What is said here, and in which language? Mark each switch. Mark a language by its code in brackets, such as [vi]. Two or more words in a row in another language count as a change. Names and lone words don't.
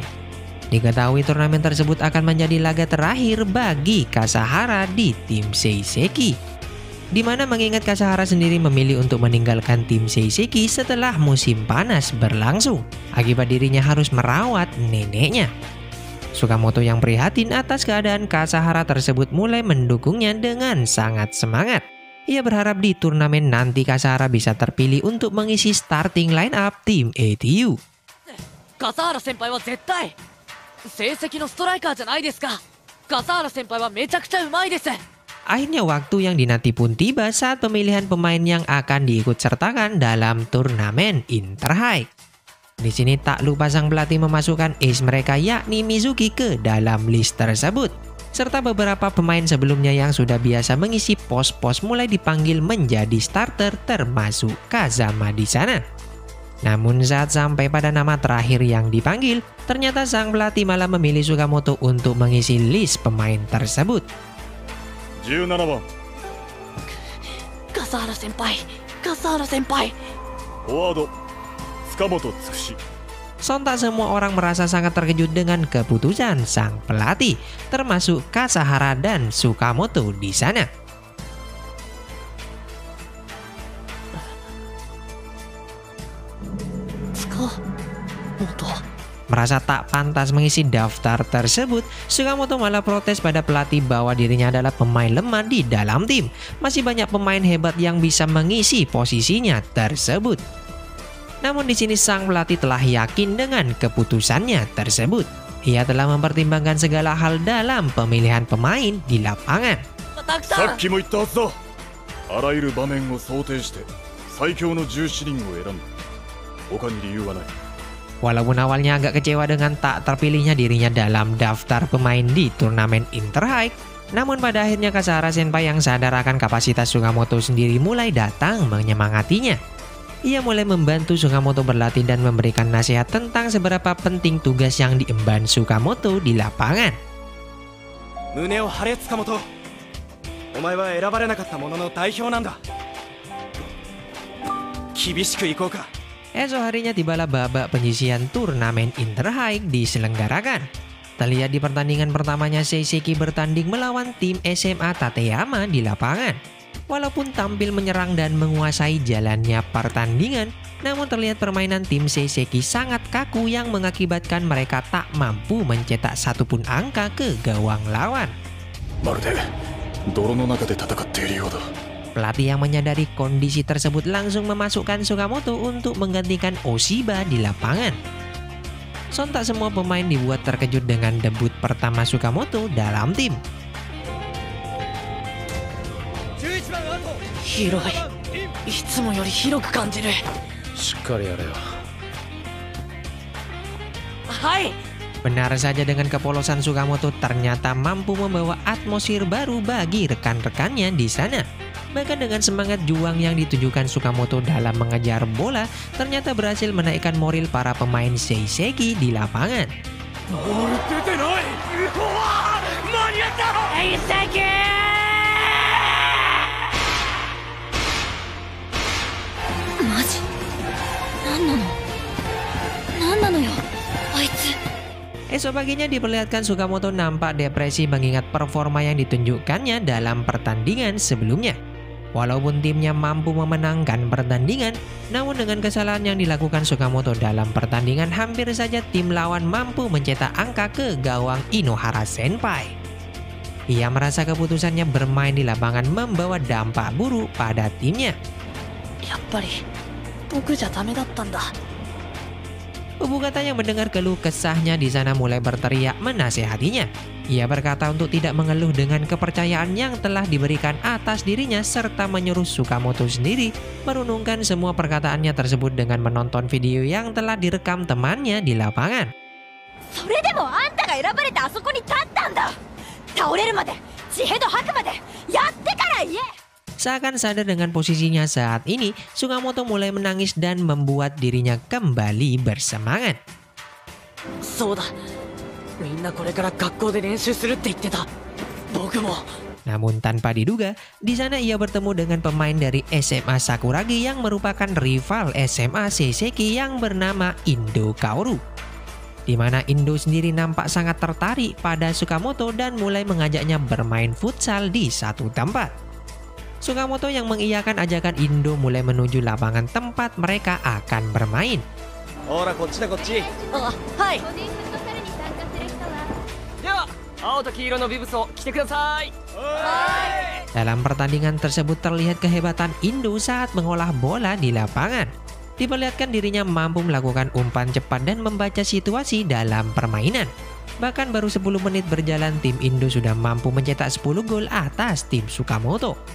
[id] Diketahui turnamen tersebut akan menjadi laga terakhir bagi Kasahara di tim Seiseki, di mana mengingat Kasahara sendiri memilih untuk meninggalkan tim Seiseki setelah musim panas berlangsung akibat dirinya harus merawat neneknya. Sukamoto yang prihatin atas keadaan Kasahara tersebut mulai mendukungnya dengan sangat semangat. Ia berharap di turnamen nanti Kasahara bisa terpilih untuk mengisi [en] starting line up [id] tim ATU. [ja] Kasahara senpai wa zettai seiseki no striker janai desu ka. Kasahara 先輩はめちゃくちゃうまいです. [id] Akhirnya waktu yang dinanti pun tiba saat pemilihan pemain yang akan diikut sertakan dalam turnamen Interhigh. Di sini tak lupa sang pelatih memasukkan ace mereka yakni Mizuki ke dalam list tersebut. Serta beberapa pemain sebelumnya yang sudah biasa mengisi pos-pos mulai dipanggil menjadi starter termasuk Kazama di sana. Namun saat sampai pada nama terakhir yang dipanggil, ternyata sang pelatih malah memilih Sukamoto untuk mengisi list pemain tersebut. [ja] 17 番笠原先輩、笠原先輩。フォワード塚本つくし [id] Sontak semua orang merasa sangat terkejut dengan keputusan sang pelatih, termasuk Kasahara dan Sukamoto di sana. Merasa tak pantas mengisi daftar tersebut, Sukamoto malah protes pada pelatih bahwa dirinya adalah pemain lemah di dalam tim. Masih banyak pemain hebat yang bisa mengisi posisinya tersebut. Namun di sini sang pelatih telah yakin dengan keputusannya tersebut. Ia telah mempertimbangkan segala hal dalam pemilihan pemain di lapangan. [ja] さっきも言ったはずだ。あらゆる場面を想定して最強の17人を選んだ。他に理由はない。 [id] Walaupun awalnya agak kecewa dengan tak terpilihnya dirinya dalam daftar pemain di turnamen Interhike, namun pada akhirnya Kasahara Senpai yang sadar akan kapasitas Sukamoto sendiri mulai datang menyemangatinya. Ia mulai membantu Sukamoto berlatih dan memberikan nasihat tentang seberapa penting tugas yang diemban Sukamoto di lapangan. [ja] 胸を張れ塚本。お前は選ばれなかったものの代表なんだ。厳しくいこうか。 [id] Esok harinya tibalah babak penyisihan turnamen Interhike diselenggarakan. Terlihat di pertandingan pertamanya Seiseki bertanding melawan tim SMA Tateyama di lapangan. Walaupun tampil menyerang dan menguasai jalannya pertandingan, namun terlihat permainan tim Seiseki sangat kaku yang mengakibatkan mereka tak mampu mencetak satupun angka ke gawang lawan. [ja] まるで泥の中で戦っているようだ。 [id] Pelatih yang menyadari kondisi tersebut langsung memasukkan Sukamoto untuk menggantikan Oshiba di lapangan. Sontak semua pemain dibuat terkejut dengan debut pertama Sukamoto dalam tim. [ja] 11 番アウト。広い。いつもより広く感じる。しっかりやれよ。はい。 [id] Benar saja dengan kepolosan Sukamoto ternyata mampu membawa atmosfer baru bagi rekan-rekannya di sana. Bahkan dengan semangat juang yang ditunjukkan Sukamoto dalam mengejar bola, ternyata berhasil menaikkan moral para pemain Seiseki di lapangan. [ja] ボール出てない。うわー、間に合った。 Seiseki! マジ？なんなのよ、あいつ。 [id] Esok paginya diperlihatkan Sukamoto nampak depresi mengingat performa yang ditunjukkannya dalam pertandingan sebelumnya. Walaupun timnya mampu memenangkan pertandingan, namun dengan kesalahan yang dilakukan Sukamoto dalam pertandingan hampir saja tim lawan mampu mencetak angka ke gawang Inohara Senpai. Ia merasa keputusannya bermain di lapangan membawa dampak buruk pada timnya. [ja] やっぱり僕じゃダメだったんだ。 [id] Ubukata yang mendengar keluh kesahnya di sana mulai berteriak menasehatinya. Ia berkata untuk tidak mengeluh dengan kepercayaan yang telah diberikan atas dirinya serta menyuruh Sukamoto sendiri merenungkan semua perkataannya tersebut dengan menonton video yang telah direkam temannya di lapangan. [ja] それでもあんたが選ばれてあそこに立ったんだ。倒れるまで、血ヘド吐くまで、やってから言え。 [id] Seakan sadar dengan posisinya saat ini, Sukamoto mulai menangis dan membuat dirinya kembali bersemangat. [ja] そうだ。みんなこれから学校で練習するって言ってた。僕も。 [id] Namun tanpa diduga, di sana ia bertemu dengan pemain dari SMA Sakuragi yang merupakan rival SMA Seiseki yang bernama Indo Kaoru. Di mana Indo sendiri nampak sangat tertarik pada Sukamoto dan mulai mengajaknya bermain futsal di satu tempat. Sukamoto yang mengiyakan ajakan Indo mulai menuju lapangan tempat mereka akan bermain. [ja] ほらこっちだこっち。あ、はい。個人フットサルに参加する人は。では青と黄色のビブスを着てください。 [id] Dalam pertandingan tersebut terlihat kehebatan Indo saat mengolah bola di lapangan. Diperlihatkan dirinya mampu melakukan umpan cepat dan membaca situasi dalam permainan. Bahkan baru 10 menit berjalan tim Indo sudah mampu mencetak 10 gol atas tim Sukamoto.